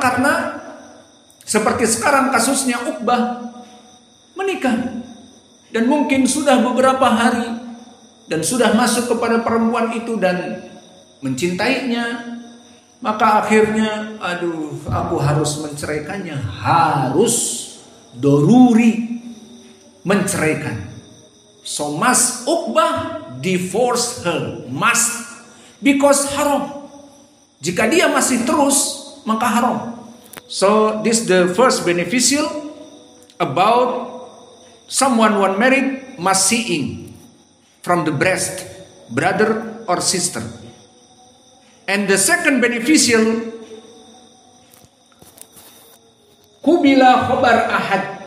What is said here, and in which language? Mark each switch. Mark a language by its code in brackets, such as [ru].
[id] Karena seperti sekarang kasusnya Uqbah menikah dan mungkin sudah beberapa hari dan sudah masuk kepada perempuan itu dan mencintainya, maka akhirnya aku harus menceraikannya, harus doruri menceraikan. [en] So must Uqbah divorce her, must, because haram. [id] Jika dia masih terus, maka haram. [en] So this the first beneficial about someone one married must seeing from the breast, brother or sister. And the second beneficial, [ar] kubila khobar ahad.